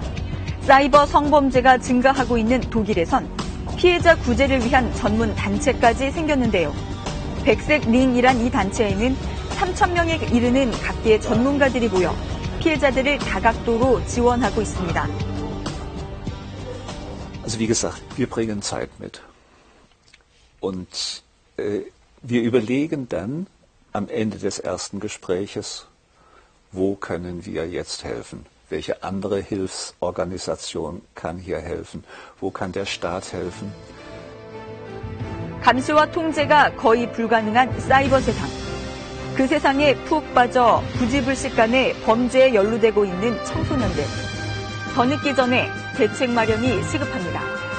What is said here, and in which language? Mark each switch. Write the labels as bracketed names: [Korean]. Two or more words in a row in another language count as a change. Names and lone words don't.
[Korean] 사이버 성범죄가 증가하고 있는 독일에선 피해자 구제를 위한 전문 단체까지 생겼는데요. 백색 링이란 이 단체에는 3,000명에 이르는 각계의 전문가들이 모여 피해자들을 다각도로 지원하고 있습니다. [German] Also wie gesagt, wir bringen Zeit mit. Und wir überlegen dann am Ende des ersten Gespräches, wo können wir jetzt helfen? Welche andere Hilfsorganisation kann hier helfen? Wo kann der Staat helfen? [Korean] 감시와 통제가 거의 불가능한 사이버 세상. 그 세상에 푹 빠져 부지불식간에 범죄에 연루되고 있는 청소년들. 더 늦기 전에 대책 마련이 시급합니다.